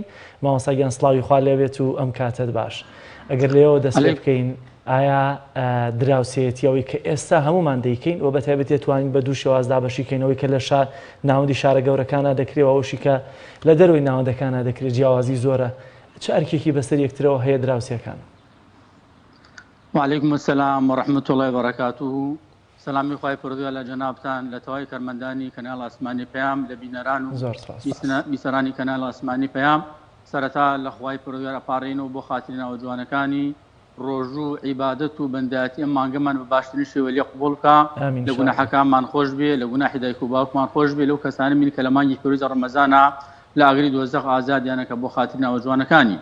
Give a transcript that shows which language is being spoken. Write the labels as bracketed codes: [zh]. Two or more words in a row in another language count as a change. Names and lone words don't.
[ckb] مامۆستا گیان سڵاوی خوا لێبێت و ئەم کاتت باش. ئەگەر لێەوە دەست پێ بکەین ئایا دراوسێتیەوەی کە ئێستا هەمومان دەیکەین و بەتایبەت دەتوانین بە دوو شێوازدا بەشیکەینەوەی کە لە ناوەندی شارە گەورەکانە دەکرێەوە ئەوشی کە لە دەروی ناوەندەکانە دەکرێت جیاوازی زۆرە، چه ئەرکێکی بەسەر یەکترەوە هەیە دراوسێکان؟ [ar] وعليكم السلام ورحمة الله وبركاته. [ckb] سلامی خوای پردووە لە جەنابتان لە تەواوی کارمەندانی کەناڵ ئاسمانی پەیام لە بینەران و بیسەرانی کەناڵ ئاسمانی پەیام سەرەتا لە خوای پردووە ئەپارڕینەوە بۆ خاتری ناوە جوانەکانی ڕۆژوو عیبادەت و بەندەتی ئەم مانگەمان بە باشترین شێوە لێ قبوڵ بکە، لە گوناحەکانمان خۆش بێ، لە گوناحی دایک و باوکمان خۆش بێ، لەو کەسانە بین کە لە مانگی پیرۆزی ڕەمەزانە لە ئاگری دۆزەخ ئازادیانەکە بۆ خاتری ناوە جوانەکانی.